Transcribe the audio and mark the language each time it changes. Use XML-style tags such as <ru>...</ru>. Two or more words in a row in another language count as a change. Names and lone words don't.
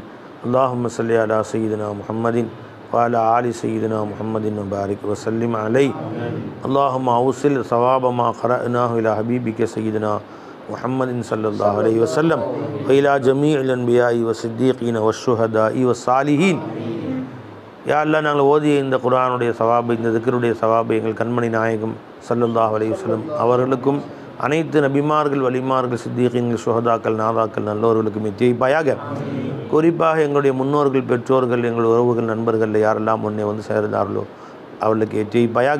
<ar>اللهم صل على سيدنا محمد وعلى آل سيدنا محمد وبارك وسلم عليه. اللهم أوصل ثواب ما قرأناه إلى حبيبك سيدنا محمد صلى الله عليه وسلم وإلى جميع الأنبياء والصديقين والشهداء والصالحين. يا الله</ar> <ta>நாங்கள் ஓதிய இந்த குர்ஆனுடைய சவாபை இந்த திக்ருடைய சவாபை எங்கள் கண்மணி நாயகம்</ta> <ar>صلى الله عليه وسلم</ar> <ta>அவர்களுக்கும் அனைத்து நபிமார்கள் வலிமார்கள் சித்தீகீன்கள் சுஹதாக்கள் நாதாக்கள் நல்லோர்களுக்கும் எத்திவைப்பாயாக. குறிப்பாக எங்களுடைய முன்னோர்கள் பெற்றோர்கள் எங்கள் உறவுகள் நண்பர்கள் யாரெல்லாம் முன்னே வந்து சேர்ந்தார்களோ அவர்களுக்கு எத்திவைப்பாயாக.</ta>